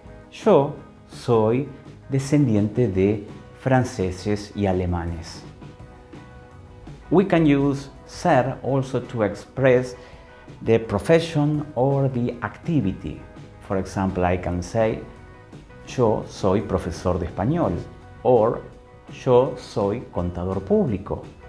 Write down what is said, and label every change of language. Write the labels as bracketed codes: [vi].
[es] Yo soy descendiente de franceses y alemanes. [en] We can use ser also to express the profession or the activity. For example, I can say, [es] yo soy profesor de español, [en] or [es] yo soy contador público.